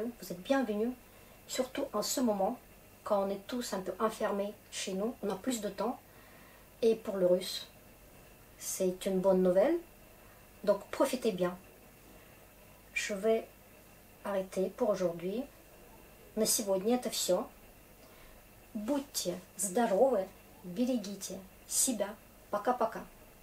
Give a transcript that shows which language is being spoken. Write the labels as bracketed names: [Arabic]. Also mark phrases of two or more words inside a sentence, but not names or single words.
[French] Vous êtes bienvenus, surtout en ce moment, quand on est tous un peu enfermés chez nous, on a plus de temps. Et pour le russe, c'est une bonne nouvelle. Donc profitez bien. Je vais arrêter pour aujourd'hui. [Russian] На сегодня это все. Будьте здоровы, берегите себя. Пока-пока.